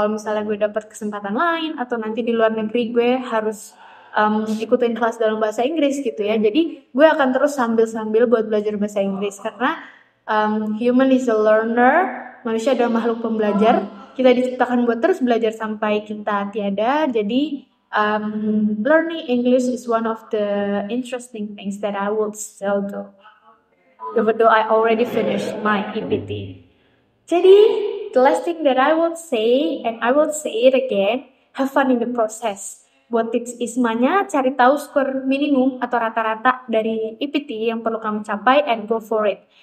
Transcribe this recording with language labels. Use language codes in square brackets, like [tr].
[id] Kalau misalnya gue dapat kesempatan lain atau nanti di luar negeri gue harus ikutin kelas dalam bahasa Inggris gitu ya. Jadi gue akan terus sambil buat belajar bahasa Inggris karena [en] human is a learner, [id] manusia adalah makhluk pembelajar. Kita diciptakan buat terus belajar sampai kita tiada. [en] Jadi learning English is one of the interesting things that I would still do, even though I already finished my EPT. Jadi, the last thing that I would say, and I will say it again, have fun in the process. [id] Buat tips ISMA-nya, cari tahu skor minimum atau rata-rata dari EPT yang perlu kamu capai [en] and go for it.